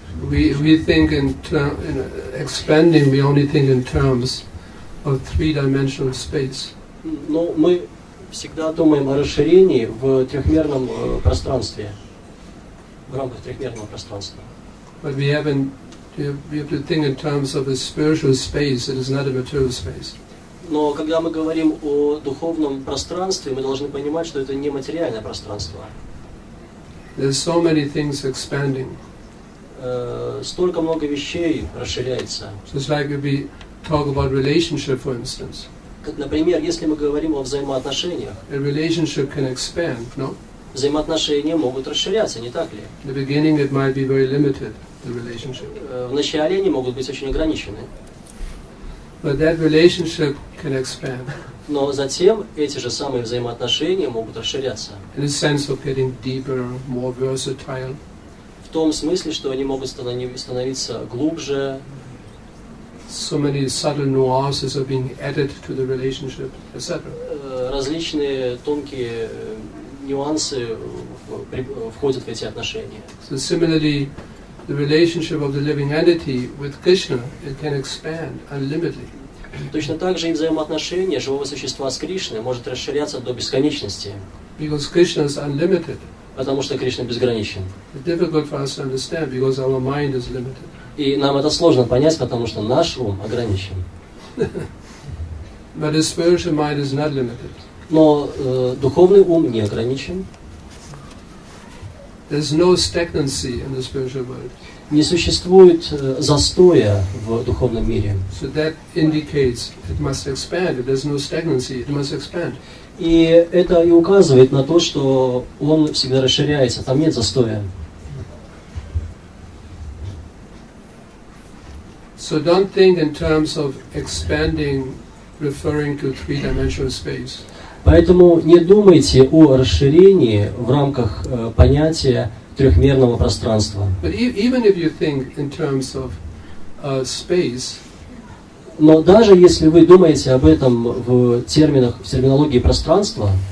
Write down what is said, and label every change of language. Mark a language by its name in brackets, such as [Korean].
[English] We think in expanding, we only think in terms of three-dimensional space. [Russian] Но мы всегда думаем о расширении в трехмерном пространстве, в рамках трехмерного пространства. [English] But we have to think in terms of a spiritual space, it is not a material space. [Russian] Но когда мы говорим о духовном пространстве, мы должны понимать, что это не материальное пространство. [English] There's so many things expanding. [Russian] Столько много вещей расширяется. [English] Just like if we talk about relationship, for instance. [Russian] Как, например, если мы говорим о взаимоотношениях. [English] A relationship can expand, no? [Russian] Взаимоотношения могут расширяться, не так ли? [English] In the beginning it might be very limited, the relationship. [Russian] В начале они могут быть очень ограничены. [English] But that relationship can expand. [Russian] Но затем эти же самые взаимоотношения могут расширяться. [English] In the sense of getting deeper, more versatile. [Russian] В том смысле, что они могут становиться глубже. [English] So many subtle nuances are being added to the relationship, etc. [Russian] Различные тонкие нюансы входят в эти отношения. [English] So similarly, the relationship of the living entity with Krishna, it can expand unlimitedly. [Russian] Точно так же и взаимоотношения живого существа с Кришной может расширяться до бесконечности. [English] Because Krishna is unlimited. [Russian] Потому что Кришна безграничен. [English] It's difficult for us to understand because our mind is limited. [Russian] И нам это сложно понять, потому что наш ум ограничен. [English] But the spiritual mind is not limited. [Russian] Но духовный ум не ограничен. [English] There's no stagnancy in the spiritual world. [Russian] Не существует застоя в духовном мире. [English] So that indicates it must expand. If there's no stagnancy, it must expand. [Russian] И это и указывает на то, что он всегда расширяется, там нет застоя. [English] So don't think in terms of expanding, referring to three-dimensional space. [Russian] Поэтому не думайте о расширении в рамках понятия трехмерного пространства. [English] But even if you think in terms of space, [Russian] но даже если вы думаете об этом в терминологии пространства,